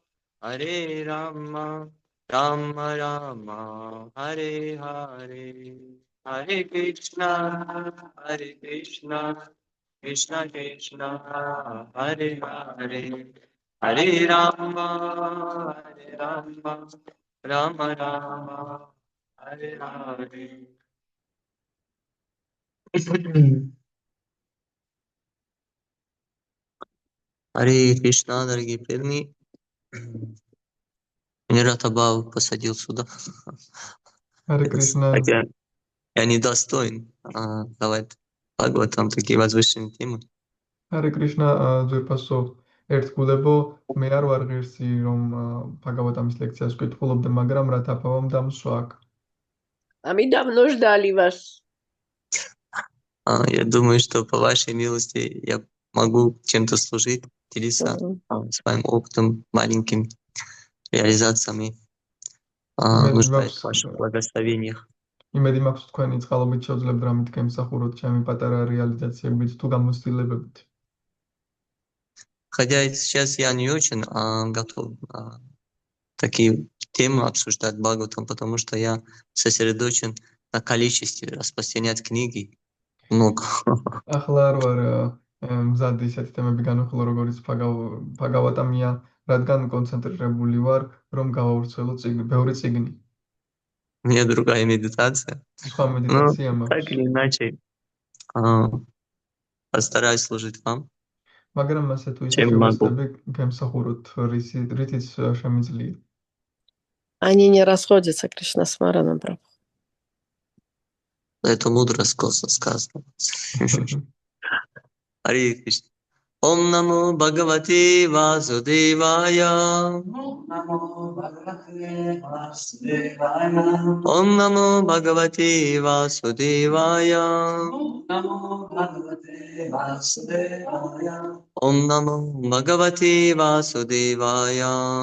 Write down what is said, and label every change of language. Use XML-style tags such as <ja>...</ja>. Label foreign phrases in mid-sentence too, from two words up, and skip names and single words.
<sa>राम राम हरे हरे हरे कृष्ण कृष्ण कृष्ण हरे हरे हरे राम राम राम हरे हरे हरे कृष्ण,</sa> <ru>дорогие преданные. Меня Ратабав посадил сюда.</ru> <sa>हरे कृष्ण.</sa> <ru>Я недостоин давать Бхагаватам такие возвышенные темы.</ru> <sa>हरे कृष्ण,</sa> <ka>ძვირფასო ერთგულებო, მე არ ვარ ღირსი რომ ბჰაგავატამის ლექციას ვკითხულობდე, მაგრამ რათაბავამ დამსვა აქ.</ka> <ru>Амидам нуждали вас. Я думаю, что по вашей милости я могу чем-то служить, делиться своим опытом, маленькими реализациями, нуждаюсь в ваших благословениях.</ru> <ka>იმედი მაქვს თქვენი წყალობით შევძლებთ რამით გემსახუროთ ჩემი პატარა რეალიზაციებით თუ გამოცდილებებით.</ka> <ru>Хотя сейчас я не очень готов такие тему обсуждать Бхагаватам, потому что я сосредоточен на количестве распространять книги. Много.</ru> <ka>ახლა არ ვარ მზად ისეთი თემები განვიხილო, როგორც ბაგავატამია, რადგან კონცენტრირებული вар, რომ გავავრცელო ბევრი წიგნი.</ka> <ru>У меня другая медитация.</ru> <ka>სხვა</ka> <ru>Ну, медитация так</ru> <ka>მაქვს.</ka> <ru>или иначе, постараюсь служить вам.</ru> <ka>მაგრამ ასე თუ ისე</ka> <ru>Чем могу.</ru> <ka>შევეცდები გემსახუროთ რითიც შემიძლია.</ka> <ru>Они не расходятся, Кришна Смаранам Прабху. Это мудро сказано.</ru> <sa>हरे कृष्ण. ॐ नमो भगवते वासुदेवाय. ॐ नमो भगवते वासुदेवाय. ॐ नमो भगवते वासुदेवाय. ॐ नमो भगवते वासुदेवाय.</sa>